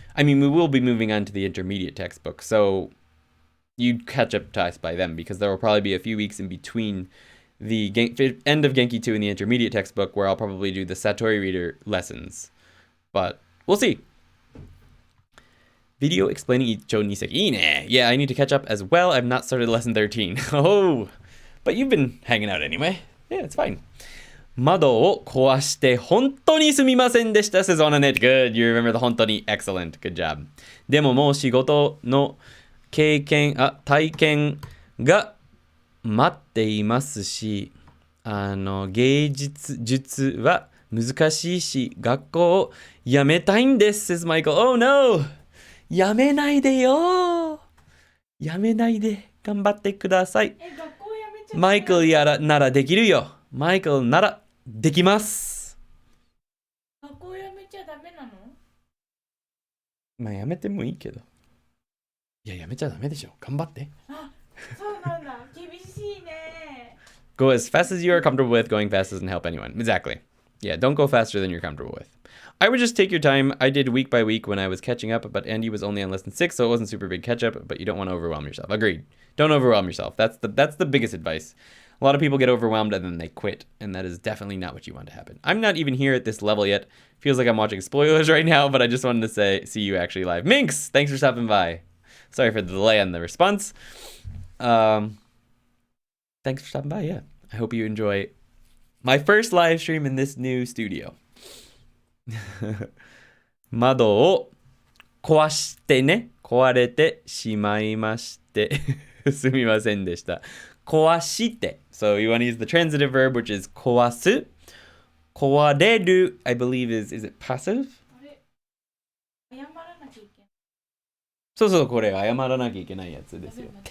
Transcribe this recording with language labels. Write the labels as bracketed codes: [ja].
[en] I mean, we will be moving on to the intermediate textbook, so you'd catch up to us by then because there will probably be a few weeks in between the end of Genki 2 and the intermediate textbook where I'll probably do the Satori Reader lessons. But we'll see. Video explaining Icho Niseki. Ine! Yeah, I need to catch up as well. I've not started lesson 13. Oh! But you've been hanging out anyway. Yeah, it's fine. [ja] 窓を壊して本当にすみませんでした [en] says on it. Good. You remember the 本当に excellent. Good job. [ja] でももう仕事の体験が待っていますし、芸術は難しいし、学校を辞めたいんです [en] says Michael. Oh no! [ja] 辞めないでよ辞めないで頑張ってください。マイケルならできるよ。マイケルならできます。学校辞めちゃダメなの？まあ辞めてもいいけど。いや辞めちゃダメでしょ。頑張って。あ、そうなんだ。厳しいね。 [en] Go as fast as you are comfortable with. Going fast doesn't help anyone. Exactly. Yeah, don't go faster than you're comfortable with. I would just take your time. I did week by week when I was catching up, but Andy was only on lesson 6, so it wasn't super big catch up, but you don't want to overwhelm yourself. Agreed. Don't overwhelm yourself. That's the biggest advice. A lot of people get overwhelmed and then they quit, and that is definitely not what you want to happen. I'm not even here at this level yet. Feels like I'm watching spoilers right now, but I just wanted to see you actually live. Minx, thanks for stopping by. Sorry for the delay on the response. Thanks for stopping by, yeah. I hope you enjoy my first live stream in this new studio. [ja] 窓を壊してね。壊れてしまいまして。すみませんでした。壊して。 [en] So you want to use the transitive verb, which is 壊す。 壊れる、I believe is it passive? [ja] 謝らなきゃいけない。そうそう、これ謝らなきゃいけないやつですよ。